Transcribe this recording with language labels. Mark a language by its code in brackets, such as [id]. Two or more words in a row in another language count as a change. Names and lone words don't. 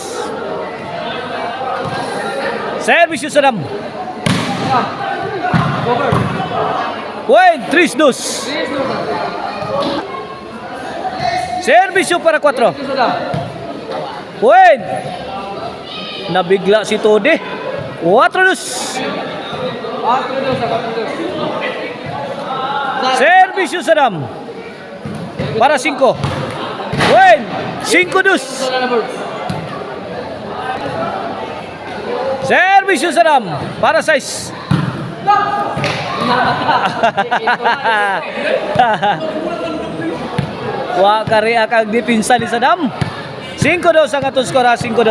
[ceb] Servisyo Sadam. Buen, 3-2. Servisyo para 4. Buen. Nabigla si Todi. 4-2. Servisyo Sadam. Para 5. Buen. 5-2. Servisyo Sadam. Para 6. Wa kari akang dipinsa ni Sadam. 5-2 ang atong skor, 5-2.